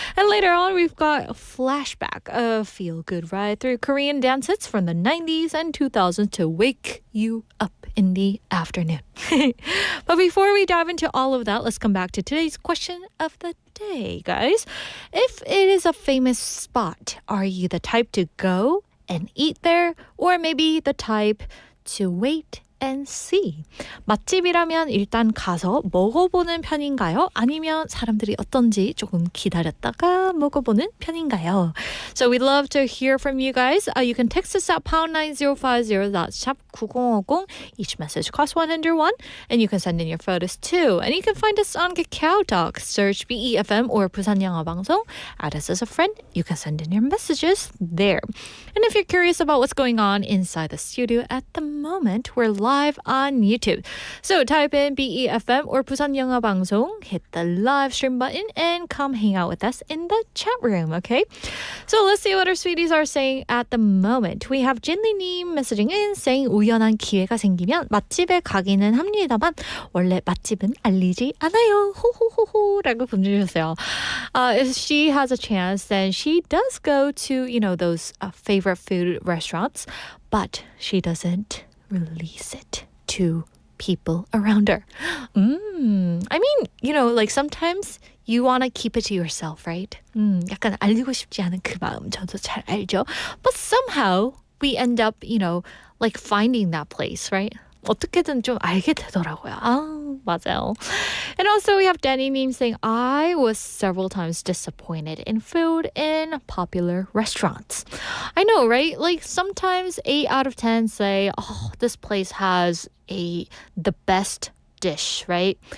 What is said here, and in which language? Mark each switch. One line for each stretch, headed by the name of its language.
English: And later on, we've got Flashback, a feel-good ride through Korean dance hits from the 90s and 2000s to wake you up in the afternoon. But before we dive into all of that, let's come back to today's question of the day, guys. If it is a famous spot, are you the type to go and eat there, or maybe the type to wait and see?
Korean: 맛집이라면 일단 가서 먹어보는 편인가요? 아니면 사람들이 어떤지 조금 기다렸다가 먹어보는 편인가요?
English: So we'd love to hear from you guys. You can text us at pound 9050, that's 샵 9050. Each message costs 101, and you can send in your photos too. And you can find us on Kakao Talk. Search BEFM or 부산 영어 방송. Add us as a friend. You can send in your messages there. And if you're curious about what's going on inside the studio at the moment, we're live on YouTube. So type in BEFM or 부산 영어 방송, hit the live stream button, and come hang out with us in the chat room, okay? So let's see what our sweeties are saying at the moment. We have Jinli님 messaging in saying
Korean: 우연한 기회가 생기면 맛집에 가기는 합니다만 원래 맛집은 알리지 않아요. 호호호호라고 보내주셨어요.
English: If she has a chance, then she does go to, those favorite food restaurants, but she doesn't release it to people around her. I mean, like sometimes you want to keep it to yourself, right?
Korean: 약간 알리고 싶지 않은 그 마음 저도 잘 알죠.
English: But somehow we end up, like finding that place, right?
Korean: 어떻게든 좀 알게 되더라고요. 맞아요.
English: And also we have Danny-님 saying, I was several times disappointed in food in popular restaurants. I know, right? Like sometimes 8 out of 10 say, this place has the best dish, right?